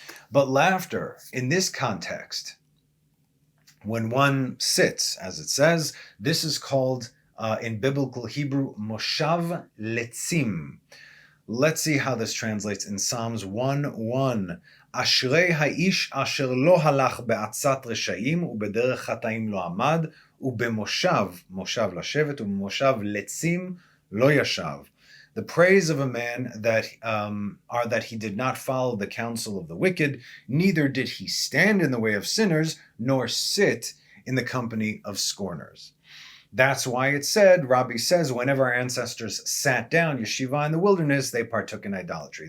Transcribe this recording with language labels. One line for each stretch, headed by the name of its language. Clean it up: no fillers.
English: But laughter, in this context, when one sits, as it says, this is called, in biblical Hebrew, moshav letzim. Let's see how this translates in Psalms 1:1.
Hebrew: אשרי האיש אשר לא הלך בעצת רשעים ובדרך חטאים לא עמד ובמושב, מושב לשבת ובמושב לצים לא ישב.
English: The praise of a man that are that he did not follow the counsel of the wicked, neither did he stand in the way of sinners, nor sit in the company of scorners. That's why it said, Rabbi says, whenever our ancestors sat down, yeshiva in the wilderness, they partook in idolatry.